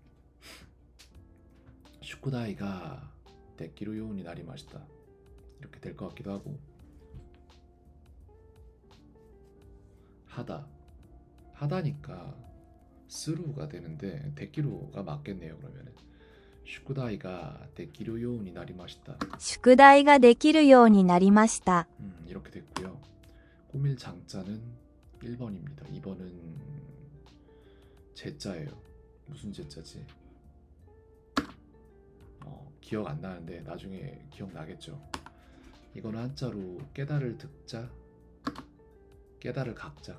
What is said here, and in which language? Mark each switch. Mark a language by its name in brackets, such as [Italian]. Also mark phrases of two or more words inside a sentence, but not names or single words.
[Japanese] 宿題が できる ように なり ました [Korean] 이렇게 될 것 같기도 하고, 하다니까 스루가 되는데 데키루가 맞겠네요. 그러면은 [Japanese] 宿題が できる ように なり ました. 宿題ができるようになりました。 [Korean] 이렇게 됐고요. 꾸밀 장자는 1번입니다. 2번은 제자예요. 무슨 제자지? 기억 안 나는데 나중에 기억나겠죠. 이거는 한자로 깨달을 득자, 깨달을 각자.